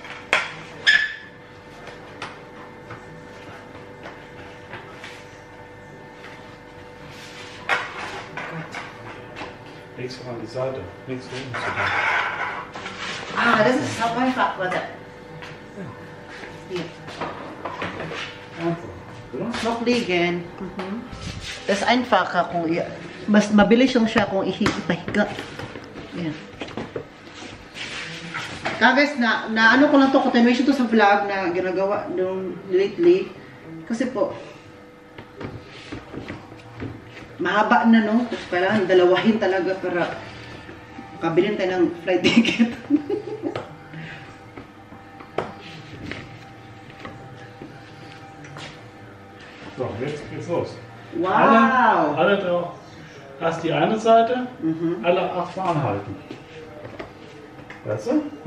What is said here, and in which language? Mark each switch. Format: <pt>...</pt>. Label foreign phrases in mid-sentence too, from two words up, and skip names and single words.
<de>Links von an die Seite. Links von unten zu tun. Das ist so einfach, warte. Hier. Einfach. Oder? Noch liegen. Das ist einfacher</de> <tl>kung mas mabilis lang siya kung ipahiga. Yan. Guys, na ano ko lang to, continuation to sa vlog na ginagawa nung lately. Kasi po, mahaba na no. Tapos kailangan dalawahin talaga para makabilin tayo ng</tl> <en>flight ticket.</en> <de>So, jetzt geht's los. Wow! Alle drauf. Erst die eine Seite, alle 8 Mal anhalten. Weißt du?</de>